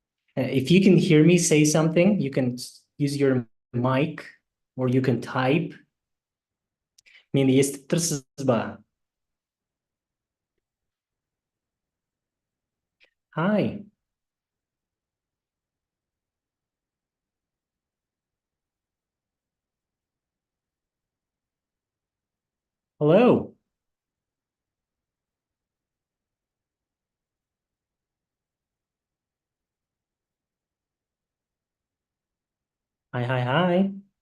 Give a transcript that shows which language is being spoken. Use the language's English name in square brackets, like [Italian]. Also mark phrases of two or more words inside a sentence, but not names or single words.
[English] If you can hear me say something, you can use your mic or you can type. [Kazakh] Meni естіп тұрсыз ба? [English] Hi. Hello. Hi, hi, hi.